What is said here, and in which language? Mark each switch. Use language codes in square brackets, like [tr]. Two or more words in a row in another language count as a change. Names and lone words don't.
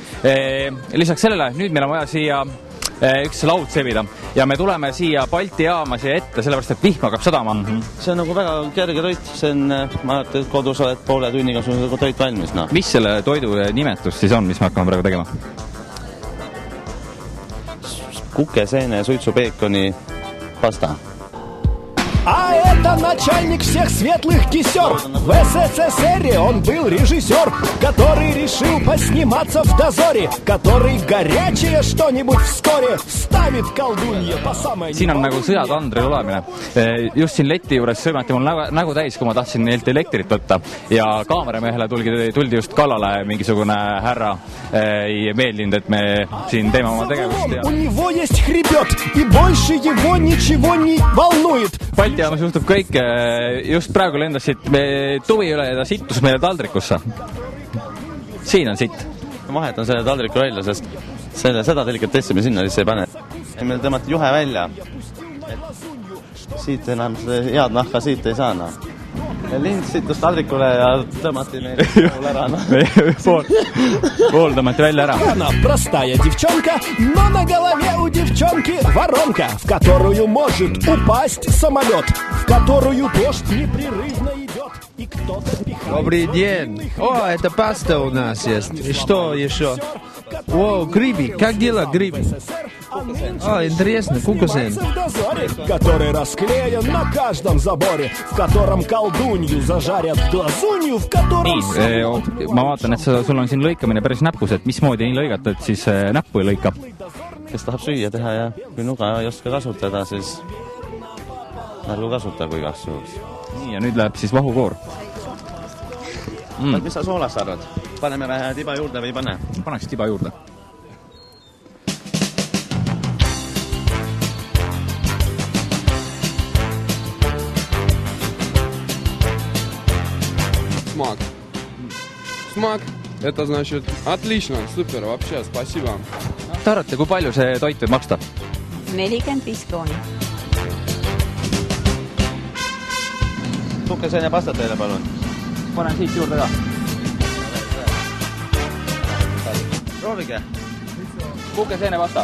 [et] Lisaks sellele, nüüd meil on vaja siia üks laud sebida ja me tuleme siia Balti jaama siia ette, sellepärast et vihm hakkab sadama. See on nagu väga kerge toit, see on, ma arvan, et kodus oled poole tunniga sul toit valmis. No. Mis selle toidu nimetus siis on, mis me hakkame praegu tegema? Kukeseene, suitsupeekoni pasta. [ru] А это начальник всех светлых кисер. В СССР он был режиссер, который решил посниматься в дозоре, который горячее что-нибудь вскоре ставит колдунье по самой... [et] Siin on nagu sõjatandri olemine. Just siin leti juures sõimati mul nägu täis, kui ma tahtsin neilt elektrit võtta. Ja kaameramehele tuldi just kallale mingisugune härra. Ei meeldinud, et me siin teeme oma tegevust. [ru] У него есть хребет, и больше его ничего не волнует. [et] Balti jaamas juhtub kõik. Just praegu lendasid tuvi üle ja ta sittus meile taldrikusse. Siin on sitt. Vahetan selle taldriku välja, sest seda delikatessi me sinna lihtsalt ei pane. Meil tõmmati juhe välja. Siit enam head nahka siit ei saa. Lind sittus taldrikule ja tõmmati meil pool ära. Pool tõmmati välja ära. [ru] Она простая девчонка, но на голове у девчонки воронка, в которую может упасть самолет, в которую дождь непрерывно идет. И кто-то пихает... Добрый день. О, это паста у нас есть. И что еще? О, гриби. Как дела, гриби? О, интересно, кукусен. Который расклеен на каждом заборе, в котором колдунью зажарят глазунью, в котором... [et] Ma vaatan, et sul on siin lõikamine päris näpus, et mismoodi ei lõigata, et siis näppu ei lõika. Kes tahab süüa teha ja kui nuga ei oska kasutada, siis ärgu kasuta kui igaks juhuks. Nii, ja nüüd läheb siis vahukoor. Mis sa soolast arvad? Paneme vähe tiba juurde või ei pane? Paneks tiba juurde. [ru] Смак. Это значит отлично, супер, вообще, спасибо вам. [et] Te arvate, kui palju see toit võib maksta? 45 krooni. Kukeseene pasta teile, palun. Panen siit juurde ka. Proovige. Kukeseene pasta.